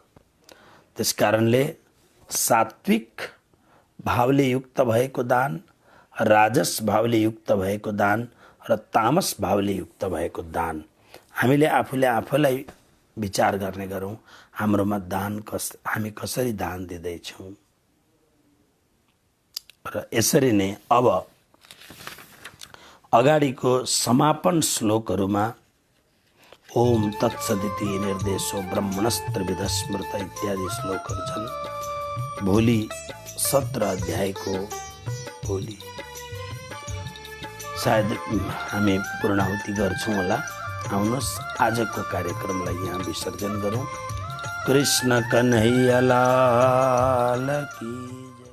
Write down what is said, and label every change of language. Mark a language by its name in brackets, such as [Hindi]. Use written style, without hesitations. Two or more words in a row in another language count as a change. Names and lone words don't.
[Nepali] त्यसकारणले सात्विक भावले युक्त भएको दान, राजस भावले युक्त भएको दान र तामस भावले युक्त भएको दान हामीले आफूलाई विचार गर्ने गरौँ हाम्रोमा हामी कसरी दान दिँदैछौँ। र यसरी नै अब अगाडिको समापन श्लोकहरूमा [Sanskrit] ओम तत्सदिति निर्देशो ब्रह्मणस्त्रिविध स्मृत [Nepali] इत्यादि श्लोकहरू छन्। भोलि 17 अध्यायको भोलि सायद हामी पूर्णाहुति गर्छौँ होला। आउनुहोस् आजको कार्यक्रमलाई यहाँ विसर्जन गरौँ। [Hindi] कृष्ण कन्हैया लाल की